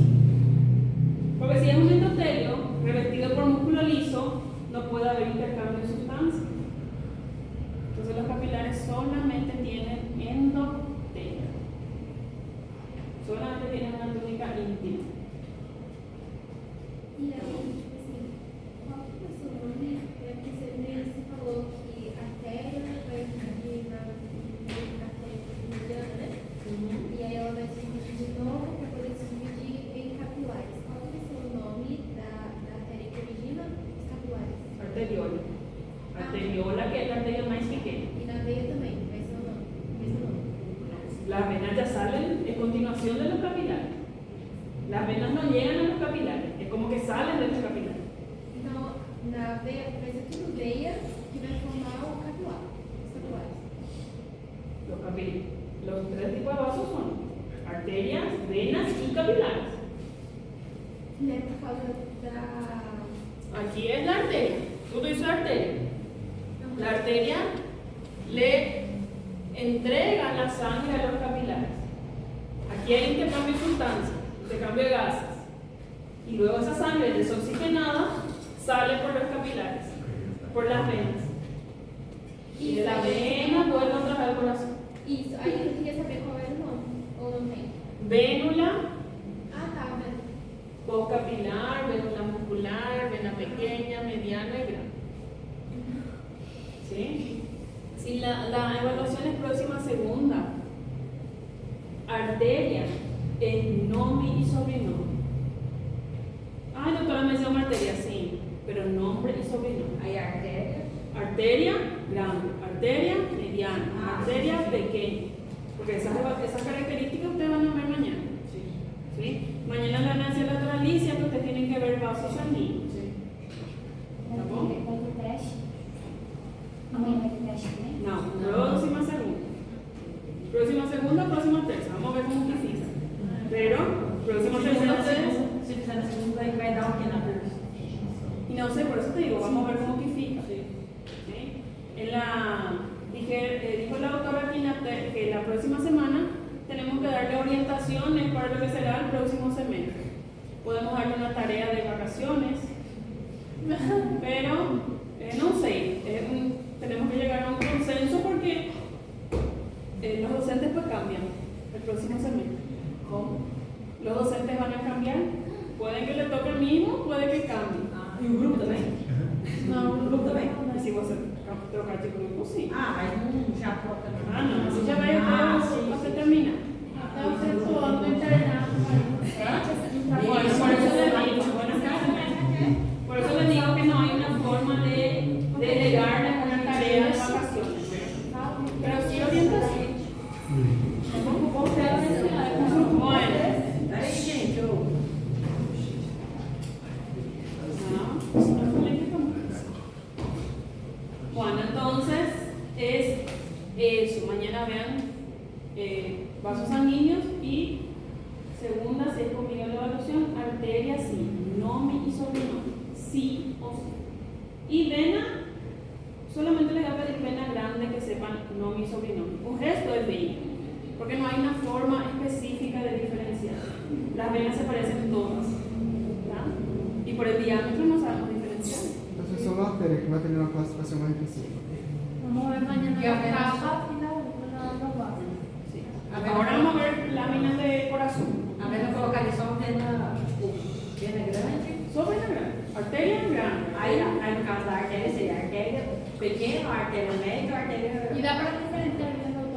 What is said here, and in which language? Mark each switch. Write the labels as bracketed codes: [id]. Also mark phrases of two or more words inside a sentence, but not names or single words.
[es] Porque si es un endotelio revestido por músculo liso, no puede haber intercambio de sustancias. Entonces los capilares solamente tienen endotelio. Solamente tienen una túnica íntima. [pt] E aí, tipo assim, qual que é o seu nome? É porque você falou que a artéria vai dividir na artéria mediana, né? E aí ela vai se dividir de novo para poder se dividir em capilares. Qual que vai ser o nome da artéria que origina os capilares? Arteriola. [es] Arteriola, que es la arteria más pequeña. [pt] E na veia também, vai ser o nome, mesmo nome. [es] Las venas ya salen en continuación de los capilares. Las venas no llegan a los capilares, es como que salen de los capilares. [pt] Então, na veia, vai ser tudo veia que vai formar o capilar, os capilares. [es] Los tres tipos de vasos son arterias, venas y capilares. [pt] Né, por causa da... [es] Aquí es la arteria, todo eso es arteria. La arteria le entrega la sangre a los capilares. Aquí hay intercambio de sustancias, intercambio de gases. Y luego esa sangre desoxigenada sale por los capilares, por las venas. Y de la vena vuelve otra vez al corazón. [pt] Isso, aí eu queria saber qual era o nome, ou não tem? [es] Vénula, [pt] Ah, tá, vendo? [es] postcapilar, vénula muscular, vena pequeña, mediana y grande. ¿Sí? Si la evaluación es próxima segunda. Arteria es nombre y sobrenombre. Ay, doctora, me llama arteria, sí, pero nombre y sobrenombre. [pt] Aí a artéria. [es] Arteria grande, arteria mediana, arteria pequeña. Porque esas características ustedes van a ver mañana. ¿Sí? Mañana en la ganancia lateralicia que ustedes tienen que ver vasos sanguíneos. [pt] Vai bom? ter teste? Amanhã vai ter teste também? [es] No, próxima segunda. Próxima segunda, próxima tercera. Vamos a ver cómo que fica. Pero, próxima segunda ustedes. [pt] Se fizer na segunda, aí vai dar o que na terça? [es] Y no sé, por eso te digo, vamos a ver cómo que fica. ¿Sí? Dijo la doctora Quinate que la próxima semana tenemos que darle orientaciones para lo que será el próximo semestre. Podemos darle una tarea de vacaciones, pero no sé, tenemos que llegar a un consenso porque los docentes pues cambian el próximo semestre. [pt] Como? [es] Los docentes van a cambiar, puede que le toque el mismo, puede que cambie. [pt] E o grupo também? Não, O grupo também? [es] Y si [pt] você trocar de grupo, [es] sí. [pt] Mas não já troca não. [es] Ah, no, eso ya va a [pt] sim, [es] hasta [pt] sim. [es] terminar. [pt] até o sexto ano do internato, [es] Bueno, por eso le digo, por eso le digo que no hay una forma de delegarle una tarea de vacaciones. Pero sí orientación. Bueno. [pt] Aí, gente, eu... [es] Bueno, entonces es eso. Mañana vean vasos sanguíneos y segunda, si es conmigo la evaluación, arteria sí, nombre y sobrenombre, sí o sí. Y vena, solamente les voy a pedir vena grande que sepan nombre y sobrenombre. Un gesto es vena, porque no hay una forma específica de diferenciar. Las venas se parecen todas, ¿verdad? Y por el diámetro no sabemos diferenciar. Entonces solo la arteria que va a tener una clasificación más específica. vamos ver mañana [pt] Que é o na menos- capa e na base. [es] Sí. Ahora vamos a ver láminas de corazón. [pt] A vena colocar ali só vena grande. Só vena grande, arteria grande. Aí no caso da artéria seria a artéria pequena, a artéria média, a artéria... E dá para diferenciar